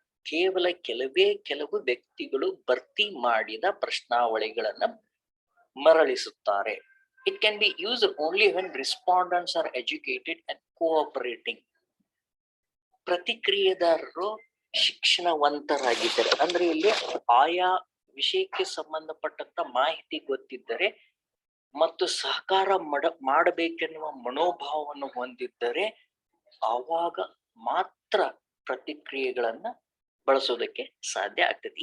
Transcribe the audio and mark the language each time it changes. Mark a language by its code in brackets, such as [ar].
[kn] ಕೇವಲ ಕೆಲವು ವ್ಯಕ್ತಿಗಳು ಭರ್ತಿ ಮಾಡಿದ ಪ್ರಶ್ನಾವಳಿಗಳನ್ನ ಮರಳಿಸುತ್ತಾರೆ. [en] It can be used only when respondents are educated and cooperating. [kn] ಪ್ರತಿಕ್ರಿಯೆದಾರರು ಶಿಕ್ಷಣವಂತರಾಗಿದ್ದಾರೆ, ಅಂದ್ರೆ ಇಲ್ಲಿ ಆಯಾ ವಿಷಯಕ್ಕೆ ಸಂಬಂಧಪಟ್ಟಂತ ಮಾಹಿತಿ ಗೊತ್ತಿದ್ದರೆ ಮತ್ತು ಸಹಕಾರ ಮಾಡಬೇಕೆನ್ನುವ ಮನೋಭಾವವನ್ನು ಹೊಂದಿದ್ದರೆ ಆವಾಗ ಮಾತ್ರ ಪ್ರತಿಕ್ರಿಯೆಗಳನ್ನ ಬಳಸೋದಕ್ಕೆ ಸಾಧ್ಯ ಆಗ್ತದೆ.